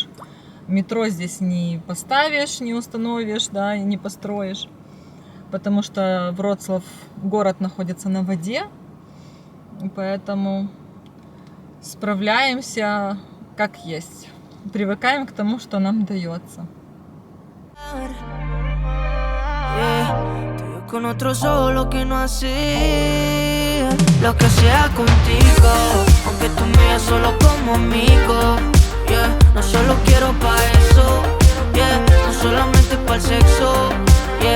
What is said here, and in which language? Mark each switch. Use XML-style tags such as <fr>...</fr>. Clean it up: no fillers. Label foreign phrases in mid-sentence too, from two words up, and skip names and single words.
<ru>Метро здесь не поставишь, не установишь, да, и не построишь, потому что Вроцлав, город находится на воде, поэтому справляемся как есть. Привыкаем к тому, что нам дается.</ru> <es>Con otro solo que no hacía lo que sea contigo, aunque tú me veas solo como amigo, yeah. No solo quiero pa' eso, yeah. No solamente pa' el sexo, yeah.</es>